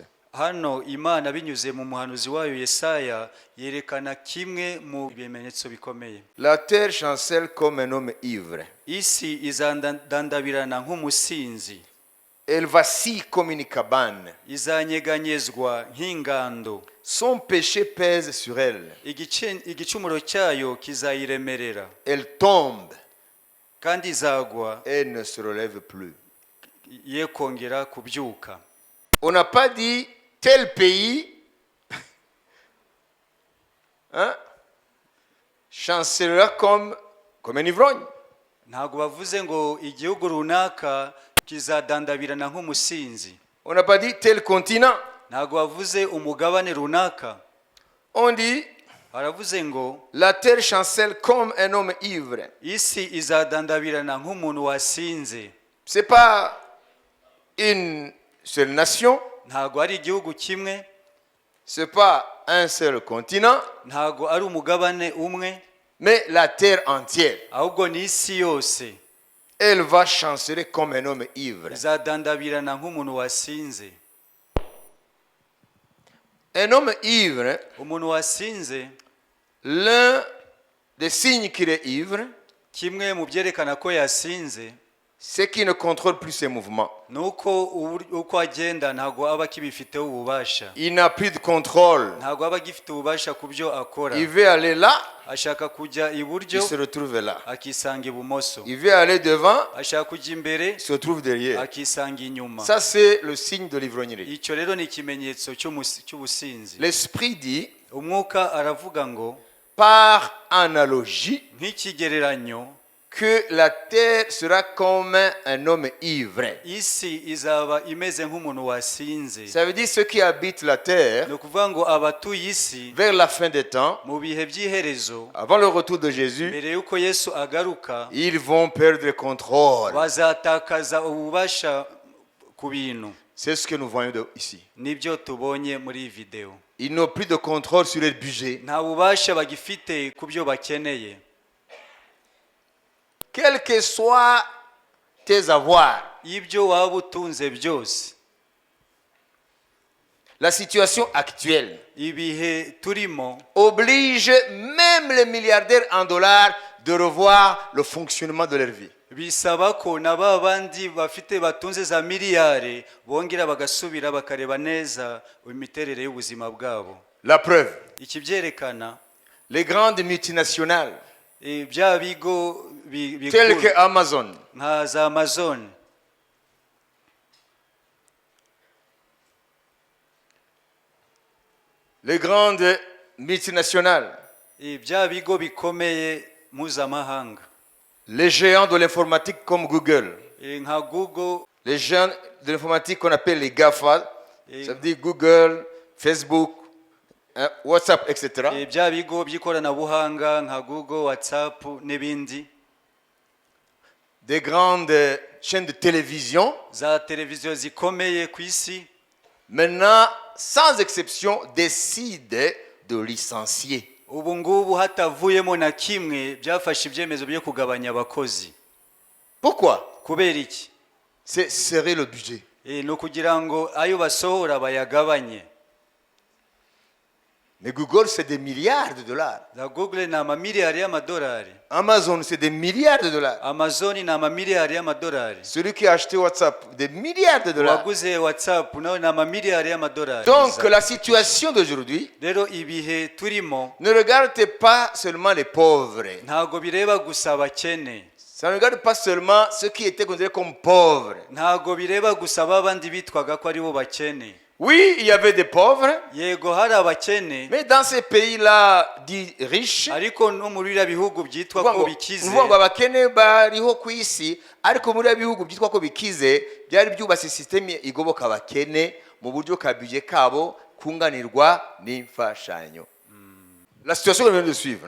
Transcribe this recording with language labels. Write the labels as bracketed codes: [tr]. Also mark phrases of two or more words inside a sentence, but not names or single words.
[rw] Hano Imana binyuze mu muhanuzi wayo Yesaya yerekana kimwe mu bimenyetso bikomeye. [fr] La terre chancelle comme un homme ivre. [rw] Isi izandandabirana nk'umusinzi. [fr] Elle vacille comme une cabane. [rw] Izanyeganyezwa nk'ingando. [fr] Son péché pèse sur elle. [rw] Igicumuro cyayo kizayiremerera. [fr] Elle tombe. [rw] Kandi izagwa. [fr] Elle ne se relève plus. [rw] Ye kongera kubyuka. [fr] On n'a pas dit tel pays chancellera comme un ivrogne. [rw] Ntabwo bavuze ngo igihugu runaka kizadandabirana nk'umusinzi. [fr] On n'a pas dit tel continent. [rw] Ntabwo bavuze umugabane runaka. [fr] On dit, [rw] aravuze ngo [fr] la terre chancelle comme un homme ivre. [rw] isi izadandabirana nk'umuntu wasinze. [fr] Ce n'est pas une seule nation, [rw] Ntago ari igihugu kimwe, [fr] ce n'est pas un seul continent, [rw] ntago ari umugabane umwe, [fr] mais la terre entière. [rw] ahubwo ni isi yose [fr] Elle va chanceler comme un homme ivre. [rw] izadandabirana nk'umuntu wasinze. [fr] Un homme ivre, [rw] Umuntu wasinze, [fr] l'un des signes qu'il est ivre, [rw] kimwe mu byerekana ko yasinze, [fr] c'est qu'il ne contrôle plus ses mouvements. [rw] nuko uko agenda ntago aba akibifiteho ububasha. [fr] Il n'a plus de contrôle. [rw] Ntago aba agifite ububasha ku byo akora. [fr] Il veut aller là, [rw] Ashaka kujya [fr] il [rw] iburyo [fr] se retrouve là. [rw] akisanga ibumoso, [fr] Il veut aller devant, [rw] ashaka kujya imbere [fr] il se retrouve derrière. [rw] akisanga inyuma. [fr] Ça, c'est le signe de l'ivrognerie. [rw] Icyo rero ni ikimenyetso cy'ubusinzi. [fr] L'esprit dit, [rw] Umwuka aravuga ngo [fr] par analogie, [rw] nk'ikigereranyo, [fr] que la terre sera comme un homme ivre. [rw] isi izaba imeze nk'umuntu wasinze. [fr] Ça veut dire ceux qui habitent la terre, [rw] Ni ukuvuga ngo abatuye isi [fr] vers la fin des temps, [rw] mu bihe by'iherezo, [fr] avant le retour de Jésus, [rw] mbere y'uko Yesu agaruka, [fr] ils vont perdre le contrôle. [rw] bazatakaza ububasha ku bintu. [fr] C'est ce que nous voyons ici. [rw] Nibyo tubonye muri iyi video. [fr] Ils n'ont plus de contrôle sur leur budget. [rw] Nta bubasha bagifite ku byo bakeneye. [fr] Quels que soient tes avoirs, [rw] Ibyo waba utunze byose, [fr] la situation actuelle [rw] ibihe turimo [fr] oblige même les milliardaires en dollars de revoir le fonctionnement de leur vie. [rw] bisaba ko na ba bandi batunze za miliyari bongera bagasubira bakareba neza imiterere y'ubuzima bwabo. [fr] La preuve, [rw] Iki byerekana [fr] les grandes multinationales [rw] bya bigo [fr] telles que Amazon, [rw] nka za Amazon, [fr] les grandes multinationales, [rw] bya bigo bikomeye mpuzamahanga, [fr] les géants de l'informatique comme Google, [rw] nka Google, [fr] les géants de l'informatique qu'on appelle les GAFA, ça veut dire Google, Facebook, WhatsApp, etc. [rw] bya bigo by'ikoranabuhanga nka Google, WhatsApp n'ibindi, [fr] Des grandes chaînes de télévision, [rw] za televiziyo zikomeye ku isi, [fr] maintenant, sans exception, décident de licencier. [rw] ubu ngubu hatavuyemo na kimwe byafashe ibyemezo byo kugabanya abakozi. [fr] Pourquoi? [rw] Kubera iki? [fr] C'est serrer le budget. [rw] Ni ukugira ngo ayo basohora bayagabanye. [fr] Mais Google, c'est des milliards de dollars. [rw] Za Google ni amamiliyari y'amadolari, [fr] Amazon, c'est des milliards de dollars. [rw] Amazon ni amamiliyari y'amadolari, [fr] Celui qui a acheté WhatsApp, des milliards de dollars. [rw] uwaguze WhatsApp nawe ni amamiliyari y'amadolari. [fr] Donc, la situation d'aujourd'hui [rw] Rero ibihe turimo [fr] ne regarde pas seulement les pauvres. [rw] ntago bireba gusa abakene, [fr] Ça ne regarde pas seulement ceux qui étaient considérés comme pauvres. [rw] ntago bireba gusa babandi bitwaga ko ari bo bakene. [fr] Oui, il y avait des pauvres, [rw] Yego hari abakene, [fr] mais dans ces pays-là dits riches, [rw] ariko no muri biriya bihugu byitwa ko bikize, uvuga ngo abakene bariho ku isi, ariko muri bihugu byitwa ko bikize byari byubatse systeme igoboka abakene mu buryo ka budget kabo kunganirwa n'imfashanyo. [fr] La situation que nous venons de suivre,